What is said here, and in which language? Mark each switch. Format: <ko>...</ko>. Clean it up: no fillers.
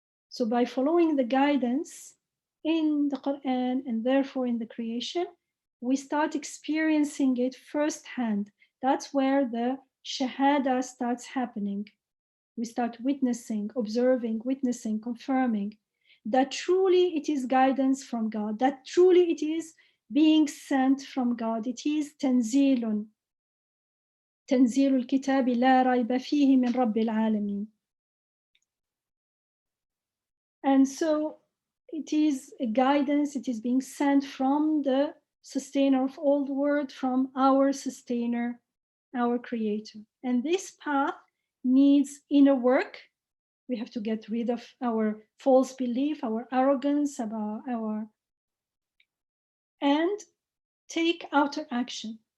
<en>So by following the guidance in the Quran and therefore in the creation, we start experiencing it firsthand. That's where the Shahada starts happening. We start witnessing, observing, witnessing, confirming that truly it is guidance from God, that truly it is being sent from God. It is</en> <ar>تنزيل الكتاب لا ريب فيه من رب العالمين.</ar> <en>And so it is a guidance, it is being sent from the sustainer of all the world, from our sustainer, our creator. And this path needs inner work. We have to get rid of our false belief, our arrogance about and take outer action.</en>